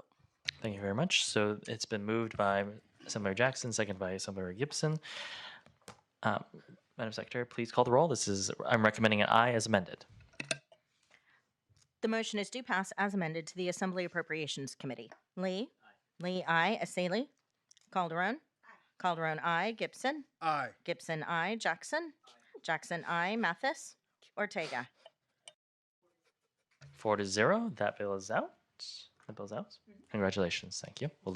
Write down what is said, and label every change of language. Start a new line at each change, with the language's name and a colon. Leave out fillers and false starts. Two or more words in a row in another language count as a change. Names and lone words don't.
English: Thank you very much. So it's been moved by Assemblymember Jackson, second by Assemblymember Gibson. Madam Secretary, please call the roll. I'm recommending an aye as amended. The motion is due pass as amended to the Assembly Appropriations Committee. Lee? Aye. Lee, aye. Assaley? Calderon? Aye. Calderon, aye. Gibson? Aye. Gibson, aye. Jackson? Aye. Jackson, aye. Mathis? Ortega? 4-0. That bill is out. The bill's out. Congratulations. Thank you. We'll